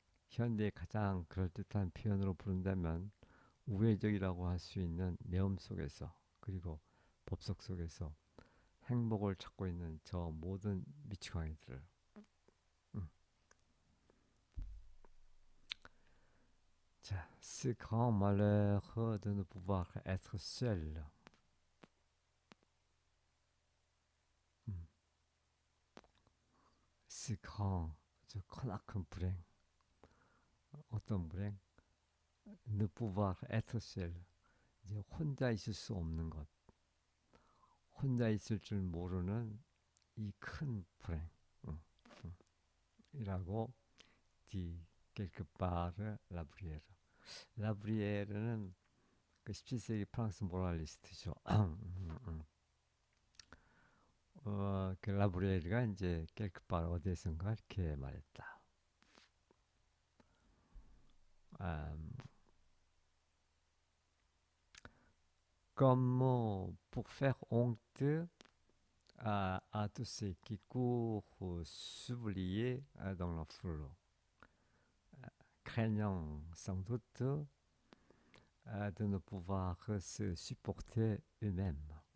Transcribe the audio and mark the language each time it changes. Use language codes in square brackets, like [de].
[ko] 현대의 가장 그럴듯한 표현으로 부른다면 우회적이라고 할 수 있는 내음 속에서 그리고 법석 속에서 행복을 찾고 있는 저 모든 미치광이들을 음. [fr] 자, ce grand malheur de ne pouvoir être seul. 음. ce grand, [ko] 저 크나큰 불행. 어떤 불행? [fr] ne pouvoir être seul. [ko] 이제 혼자 있을 수 없는 것. 혼자 있을 줄 모르는 이 큰 불행. 음, 음. 이라고 디 [fr] quelque part [ko] 라브리에르. 라브리에르는 그 17세기 프랑스 모랄리스트죠. 그 라브리에르가 이제 깰크바르 어디에선가 이렇게 말했다. [fr] 음, Comme pour faire honte à tous ceux qui courent s'oublier dans la foule, craignant sans doute de ne pouvoir se supporter eux-mêmes.